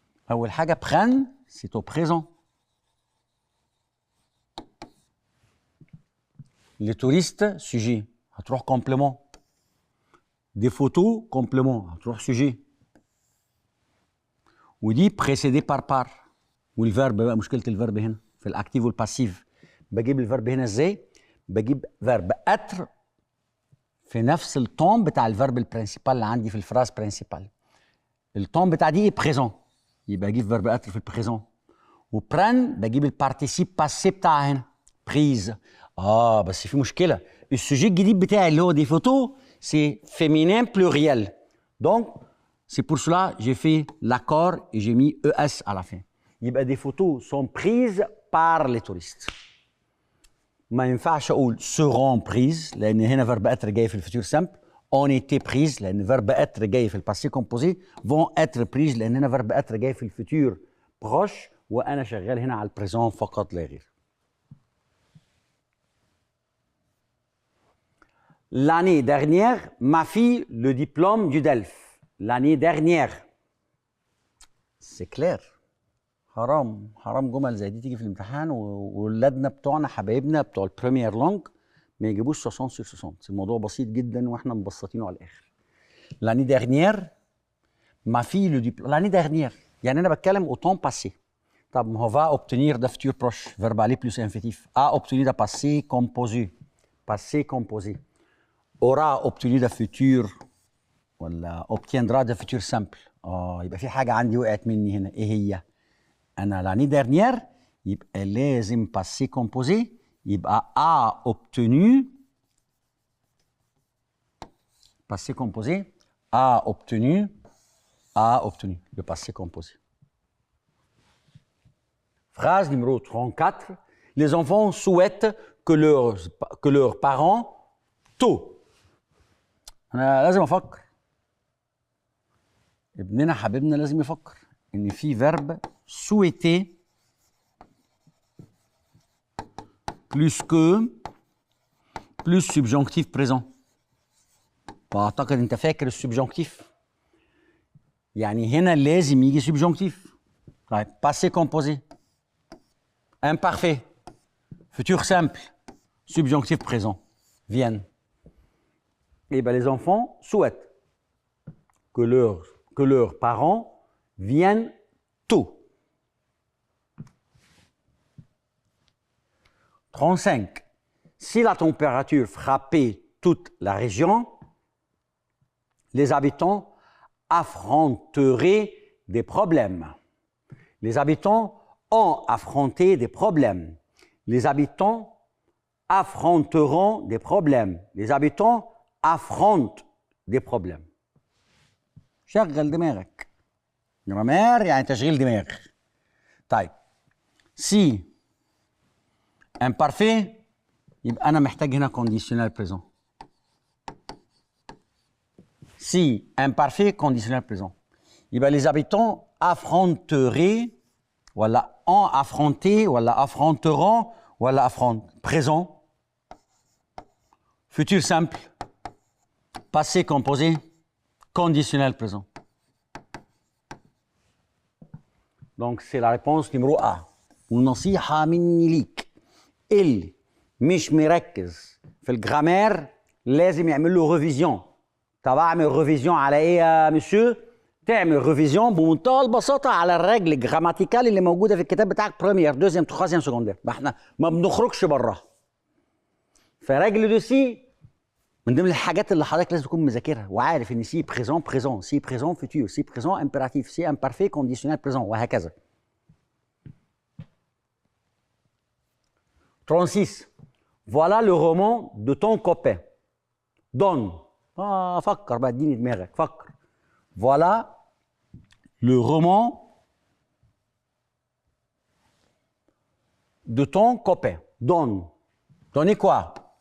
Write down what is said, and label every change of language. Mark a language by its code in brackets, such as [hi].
[ar] اول حاجه برن سي تو بريزون. [fr] Les touristes, sujet, [ar] هتروح [fr] complément. Des photos, complément, هتروح sujet. ودي précédé par. [ar] والفيرب بقى مشكلة الفيرب هنا في الأكتيف والباسيف. بجيب الفيرب هنا ازاي؟ بجيب فيرب être في نفس التون بتاع الفيرب البرنسيبال اللي عندي في الفراز برنسيبال. التون بتاع دي بريزون، يبقى اجيب فيرب être في البريزون. وبران بجيب البارتيسيب باسي بتاعها هنا بريز. بس في مشكله، السوجي الجديد بتاعي اللي هو دي فوتو [fr] c'est féminin pluriel. Donc, c'est pour cela que j'ai fait l'accord et j'ai mis ES à la fin. يبقى des photos sont prises par les touristes. [ar] ما ينفعش اقول [fr] seront prises [ar] لان هنا [fr] verbe être [ar] جاي في الفيتور سامبل. [fr] ont été prises [ar] لان [fr] verbe être [ar] جاي في الباسي كومبوزي. [fr] vont être prises [ar] لان هنا [fr] verbe être [ar] جاي في الفيتور proche وانا شغال هنا على البريزون فقط لا غير. [fr] L'année dernière, ma fille le diplôme du DELF. L'année dernière. C'est clair. [ar] حرام جمل زي دي تيجي في الامتحان وولادنا بتوعنا حبايبنا بتوع البريمير لونج ما يجيبوش [fr] 60 sur 60. [ar] الموضوع بسيط جدا واحنا مبسطينه على الاخر. [fr] L'année dernière, ma fille le diplôme. L'année dernière [ar] يعني انا بتكلم [fr] au temps passé. [ar] طب ما هو [fr] va obtenir ده futur proche, verbe aller plus infinitif. A obtenu ده passé composé. Passé composé. Aura obtenu ده futur ولا obtiendra ده futur simple. [ar] يبقى في حاجه عندي وقعت مني هنا، ايه هي؟ أنا [fr] l'année dernière [ar] يبقى لازم passé composé يبقى [fr] a obtenu passé composé [ar] a obtenu le passé composé. [fr] Phrase numéro 34. Les enfants souhaitent que leurs parents tôt. [ar] أنا لازم أفكر. ابننا حبيبنا لازم يفكر إن في [fr] verbe souhaiter plus que plus subjonctif présent. [ar] واعتقد انت فاكر السبجونكتيف يعني هنا لازم يجي سبجونكتيف. [fr] طيب passé composé imparfait futur simple subjonctif présent viennent. Et bien les enfants souhaitent que leurs parents viennent tôt. 35. Si la température frappait toute la région, les habitants affronteraient des problèmes. Les habitants ont affronté des problèmes. Les habitants affronteront des problèmes. Les habitants affrontent des problèmes. [ar] شغل دماغك. جرامير يعني تشغيل دماغ. طيب [fr] si imparfait [ar] يبقى أنا محتاج هنا [fr] conditionnel présent. Si imparfait conditionnel présent يبقى les habitants affronteraient ولا ont affronté ولا affronteront ولا affrontent. Présent futur simple passé composé conditionnel présent. Donc c'est la réponse numéro A. [ar] ونصيحة مني ليك اللي مش مركز في الجرامير لازم يعمل له ريفيزيون. طب اعمل ريفيزيون على ايه يا مسيو؟ تعمل ريفيزيون بمنتهى البساطة على الرجل الجراماتيكال اللي موجودة في الكتاب بتاعك بريمير دوزيام تخازيام سكوندير. ما احنا ما بنخرجش براها. فرجل دو سي من ضمن الحاجات اللي حضرتك لازم تكون مذاكرها وعارف ان سي بريزون بريزون سي بريزون فيتور سي بريزون امبيراتيف سي امبارفي كونديشنال بريزون وهكذا. 36. [fr] Voilà le roman de ton copain. Donne. [ar] فكر بقى اديني دماغك فكر. [fr] Voilà le roman de ton copain. Donne. Donnez quoi?